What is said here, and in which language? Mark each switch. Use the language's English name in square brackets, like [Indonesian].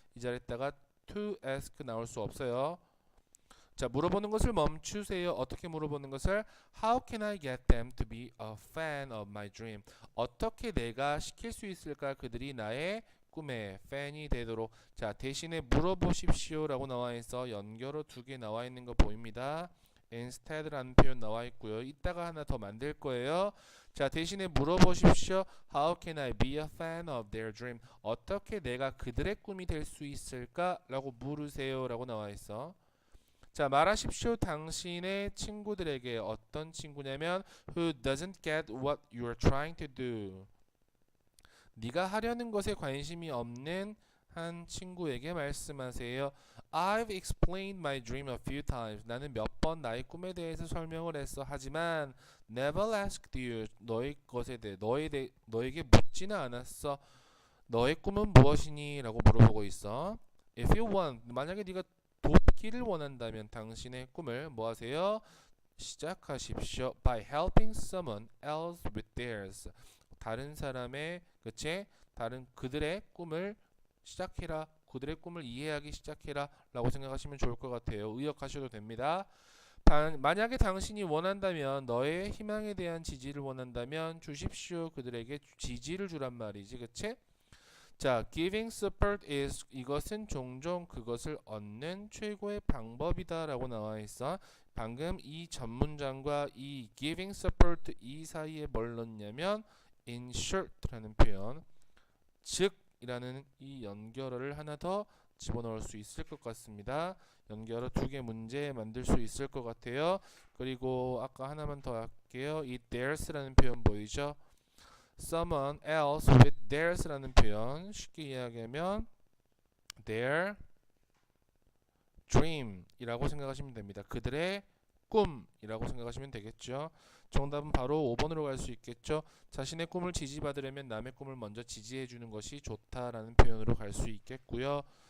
[Korean] 이 자리에다가 to ask 나올 수 없어요. 자, 물어보는 것을 멈추세요. 어떻게 물어보는 것을? [English] How can I get them to be a fan of my dream? [Korean] 어떻게 내가 시킬 수 있을까? 그들이 나의 꿈의 팬이 되도록. 자, 대신에 물어보십시오 라고 나와 있어 연결어 2개 나와 있는 거 보입니다. instead라는 표현 나와 있고요. 이따가 하나 더 만들 거예요. 자, 대신에 물어보십시오. [English] How can I be a fan of their dream? [Korean] 어떻게 내가 그들의 꿈이 될 수 있을까? 라고 물으세요 라고 나와 있어. 자, 말하십시오. 당신의 친구들에게. 어떤 친구냐면 [English] who doesn't get what you're trying to do. [Korean] 네가 하려는 것에 관심이 없는 한 친구에게 말씀하세요. [English] I've explained my dream a few times. [Korean] 나는 몇 번 나의 꿈에 대해서 설명을 했어. 하지만 [English] never asked you. [Korean] 너의 것에 대해 너에게 묻지는 않았어. 너의 꿈은 무엇이니? 라고 물어보고 있어. [English] If you want, [Korean] 만약에 네가 돕기를 원한다면 당신의 꿈을 뭐 하세요? 시작하십시오. [English] By helping someone else with theirs. [Korean] 다른 사람의, 그치? 다른 그들의 꿈을 시작해라. 그들의 꿈을 이해하기 시작해라 라고 생각하시면 좋을 것 같아요. 의역하셔도 됩니다. 만약에 당신이 원한다면, 너의 희망에 대한 지지를 원한다면 주십시오. 그들에게 지지를 주란 말이지, 그치? 자, [English] giving support is, [Korean] 이것은 종종 그것을 얻는 최고의 방법이다 라고 나와 있어. 방금 이 전문장과 이 giving support 이 사이에 뭘 넣냐면 insert라는 표현, 즉 이라는 이 연결어를 하나 더 집어넣을 수 있을 것 같습니다. 연결어 2개 문제 만들 수 있을 것 같아요. 그리고 아까 하나만 더 할게요. 이 theirs라는 표현 보이죠? [English] someone else with theirs [Korean] 라는 표현, 쉽게 이야기하면 their dream이라고 생각하시면 됩니다. 그들의 꿈이라고 생각하시면 되겠죠. 정답은 바로 5번으로 갈 수 있겠죠. 자신의 꿈을 지지받으려면 남의 꿈을 먼저 지지해 주는 것이 좋다라는 표현으로 갈 수 있겠고요.